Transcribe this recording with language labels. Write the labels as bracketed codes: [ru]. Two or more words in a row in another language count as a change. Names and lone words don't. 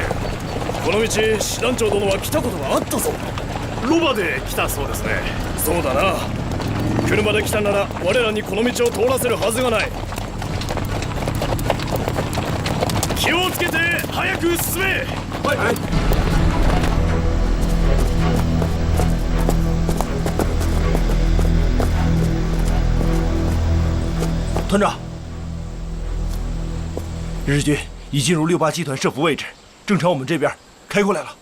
[ja] この道師団長殿は来たことがあったぞ。ロバで来たそうですね。そうだな、車で来たなら我らにこの道を通らせるはずがない。気をつけて早く進め。はいはい。 [zh] 团长，日军已进入687团设伏位置，正朝我们这边开过来了。